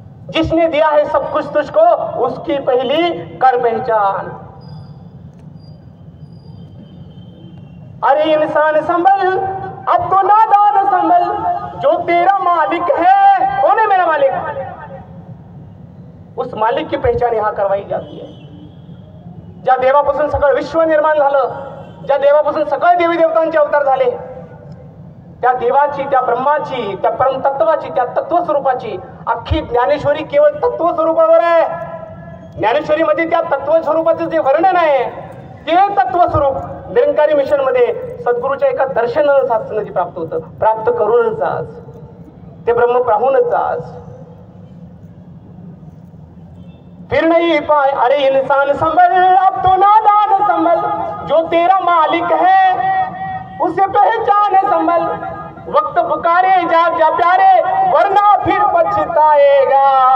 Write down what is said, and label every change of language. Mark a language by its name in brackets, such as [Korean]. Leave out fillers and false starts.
[Hindi] जिसने दिया है सब कुछ तुझको, उसकी पहली कर पहचान. अरे इंसान संभल, अब तो नादान संभल. जो तेरा मालिक है, कौन है मेरा मालिक, उस मालिक की पहचान यहां करवाई जाती है. [Marathi] ज्या देवापासून सगळं विश्व निर्माण झालं, ज्या देवापासून सगळे देवी देवतांचे अवतार झाले, त्या देवाची, त्या ब्रह्माची, त्या परमतत्वाची, त्या तत्वस्वरूपाची अख्खी ज्ञानेश्वरी केवळ तत्वस्वरूपावर आहे. ज्ञानेश्वरीमध्ये त्या तत्वस्वरूपाचं जे वर्णन आहे, ते तत्वस्वरूप निरंकारी मिशन मध्ये सद्गुरूच्या एका दर्शनानं साधण्याची प्राप्त होतं. प्राप्त करूनच आज ते ब्रह्म पाहूनच आज. [Hindi] फिर नहीं पाए, अरे इंसान संभल, अब तो नादान संभल. जो तेरा मालिक है उसे पहचान संभल. वक्त पुकारे जाग जा प्यारे, वरना फिर पछताएगा.